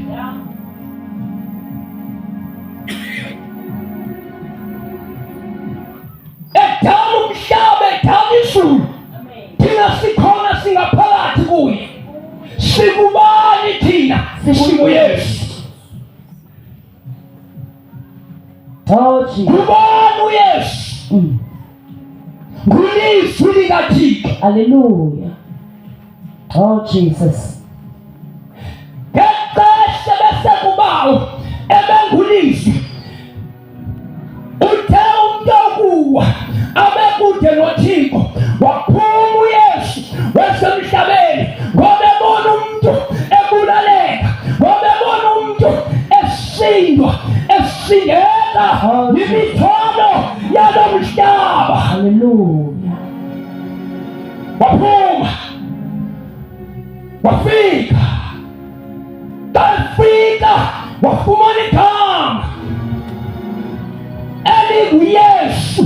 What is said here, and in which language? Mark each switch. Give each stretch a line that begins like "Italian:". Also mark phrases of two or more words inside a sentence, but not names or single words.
Zulu: Edala umhlaba, edala izulu, thina sikhona singaphakathi kuye. Sikubani thina? SinguYesu.
English: Oh Jesus.
Xhosa: Ngubani uYesu? Ngulizwi likaThixo.
English: Hallelujah. Oh Jesus.
Xhosa: Ngexesha bese kubawo ebengulizwi, uthe umntu okuwa abekude noThixo, waphuma uYesu wasemhlabeni,
Zulu: ngoba ebona umuntu ebulaleka, ngoba ebona umuntu esindwa, esindeka yimithwalo yalo mhlaba. Hallelujah.
Xhosa: Waphuma, wafika, wafumana igama elinguYesu.